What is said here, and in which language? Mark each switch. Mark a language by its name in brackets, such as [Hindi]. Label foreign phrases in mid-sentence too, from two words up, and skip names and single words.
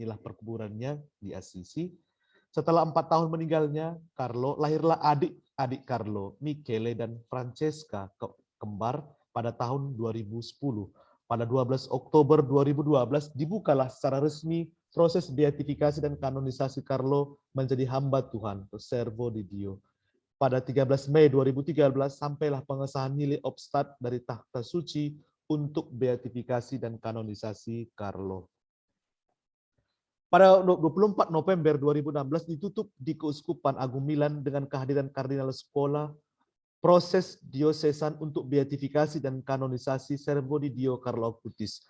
[Indonesian] Inilah perkuburannya di Assisi. Setelah 4 tahun meninggalnya Carlo, lahirlah adik-adik Carlo, Michele dan Francesca, kembar pada tahun 2010. Pada 12 Oktober 2012 dibukalah secara resmi proses beatifikasi dan kanonisasi Carlo menjadi hamba Tuhan, [Italian] servo di Dio. [Indonesian] Pada 13 Mei 2013 sampailah pengesahan nilai obstat dari takhta suci untuk beatifikasi dan kanonisasi Carlo. Pada 24 November 2016 ditutup di Keuskupan Agung Milan dengan kehadiran Kardinal Scola proses diosesan untuk beatifikasi dan kanonisasi [Italian] Servo di Dio [Indonesian] Carlo Acutis.